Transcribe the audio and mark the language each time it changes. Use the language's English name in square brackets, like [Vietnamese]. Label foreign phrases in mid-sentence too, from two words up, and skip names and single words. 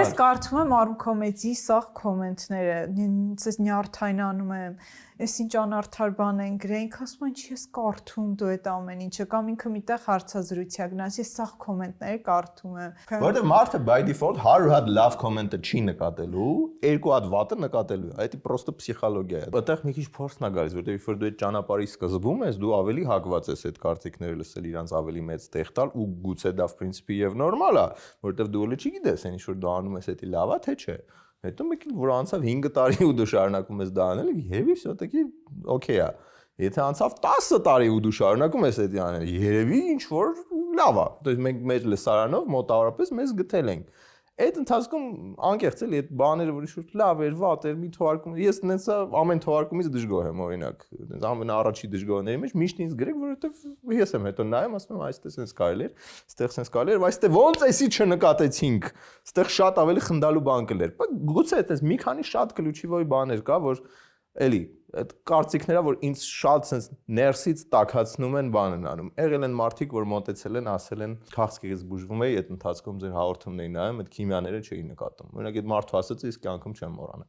[Armenian] Ես կարդում եմ Արմկոմեդի սաղ կոմենտները, ինձ նյարդայնանում եմ, ես ինչ անարդար բան են գրել, ինքը ասում են չի ես կարդում դու այդ ամեն ինչը կամ ինքը միտեղ հարցազրույցիա գնաս, ես սաղ կոմենտները կարդում եմ։ Որտեղ մարդը [English] by default [Armenian] 100 հատ լավ կոմենտը չի նկատելու, 2 հատ վատը նկատելու է։ Դա պրոստը պսիխոլոգիա է։ Այդտեղ մի քիչ փորձն է գալիս, որտեղ երբ որ դու այդ ճանապարհի սկզբում ես, դու ավելի հակված ես այդ կարծիքները լսել, իրանց ավելի մեծ տեղ տալ ու գուցե դա [Russian] в принципе [Armenian] եւ նորմալ է, որտեղ դու ելի չգիտես, այն ինչ որ դու անում ես, դա լավ է թե չէ։ Հետո մեկ որ անցավ 5 տարի ու դու շարունակում ես դա անել, երևի все-таки օքեյ է։ Եթե անցավ 10 տարի ու դու շարունակում ես դա անել, երևի ինչ որ լավ է։ [Russian] То есть [Armenian] մենք մեր լսարանով մոտավորապես մեզ գտել ենք։ Այդ ընթացքում անկեղծ էլի այդ բաները որ ինչ-որ լավ էր, վատ էր, մի թողարկում։ Ես նենցա ամեն թողարկումից դժգոհ եմ օրինակ։ Նենց ամենաառաջի դժգոհների մեջ միշտ ինձ գրեք, որովհետև ես եմ հետո նայում, ասում եմ, այստեղ sense կարելի էր, այստեղ sense կարելի էր, բայց այստեղ ոնց էսի չնկատեցինք։ Այստեղ շատ ավելի խնդալու բան կլեր։ Բայց գուցե այդպես մի քանի շատ կլուչիվոյ բաներ կա, որ էլի այդ կարծիքները որ ինձ շատ sense ներսից տաքացնում են բանն անում։ Եղել են մարդիկ, որ մոտեցել են, ասել են, քաղցկեղից բուժվում էի, այդ ընթացքում ձեր հաղորդումներին նայում, այդ քիմիաները չէի նկատում։ Օրինակ այդ մարդու ասածը իսկ կյանքում չեմ մոռանա։